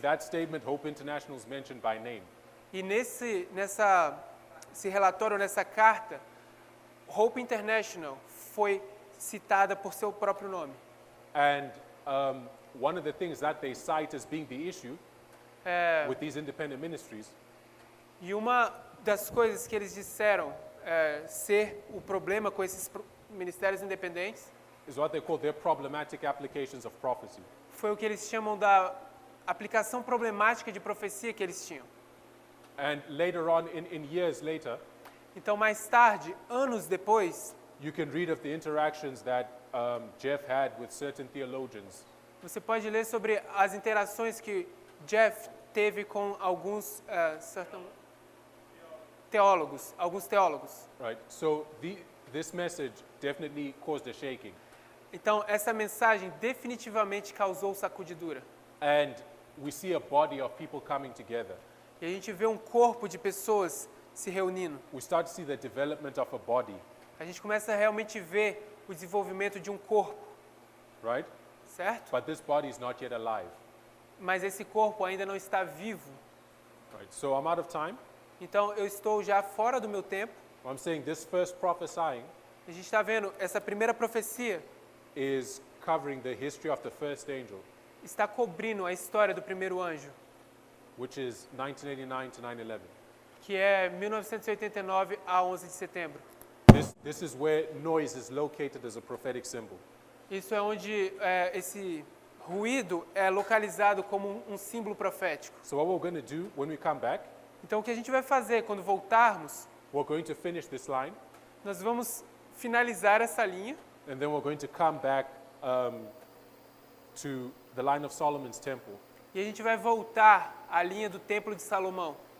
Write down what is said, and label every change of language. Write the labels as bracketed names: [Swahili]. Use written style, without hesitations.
[English] that statement, Hope International is mentioned by name. [Portuguese] E esse relatório, nessa carta, Hope International foi citada por seu próprio nome. [English] And one of the things that they cite as being the issue with these independent ministries [Portuguese] E uma das coisas que eles disseram ser o problema com esses ministérios independentes [English] is what they call their problematic applications of prophecy. [Portuguese] foi o que eles chamam da aplicação problemática de profecia que eles tinham. [English] And later on, in years later, [Portuguese] Então, mais tarde, anos depois, [English] you can read of the interactions that Jeff had with certain theologians. [Portuguese] você pode ler sobre as interações que Jeff teve com alguns teólogos. [English] Right? So this message definitely caused a shaking. [Portuguese] Então, essa mensagem definitivamente causou sacudidura. [English] And we see a body of people coming together. [Portuguese] E a gente vê um corpo de pessoas se reunindo. [English] We start to see the development of a body, [Portuguese] A gente começa a realmente ver o desenvolvimento de um corpo, [English] right? [Portuguese] certo? [English] But this body is not yet alive. [Portuguese] Mas esse corpo ainda não está vivo. [English] Right? So I'm out of time. [Portuguese] Então, eu estou já fora do meu tempo. [English] I'm saying this first prophesying [Portuguese] A gente está vendo essa primeira profecia [English] is covering the history of the first angel, [Portuguese] está cobrindo a história do primeiro anjo, [English] which is 1989 to 9/11. [Portuguese] que é 1989 a 11 de setembro. [English] This is where noise is located as a prophetic symbol. [Portuguese] Isso é onde esse ruído é localizado como um símbolo profético. [English] So what we're going to do when we come back, [Portuguese] Então, o que a gente vai fazer quando voltarmos, [English] we're going to finish this line, [Portuguese] nós vamos finalizar essa linha [English] and then we're going to come back to the line of Solomon's temple. [Portuguese] e a gente vai voltar à linha do Templo de Salomão.